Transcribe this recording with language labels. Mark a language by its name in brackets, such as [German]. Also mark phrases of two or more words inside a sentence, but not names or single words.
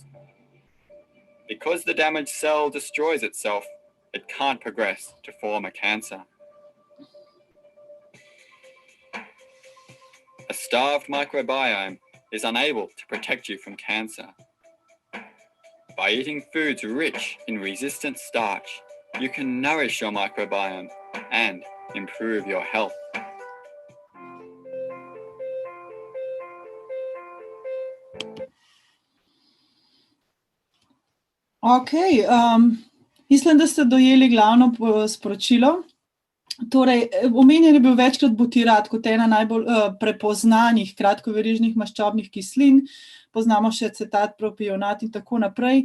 [English] Because the damaged cell destroys itself, it can't progress to form a cancer. starved microbiome is unable to protect you from cancer. By eating foods rich in resistant starch, you can nourish your microbiome and improve your health. [Slovenian] Ok, mislim, da ste dojeli glavno sporočilo. Torej, omenjen je bil večkrat butirat kot ena najbolj prepoznanih kratkoverižnih maščobnih kislin, poznamo še acetat, propionat in tako naprej.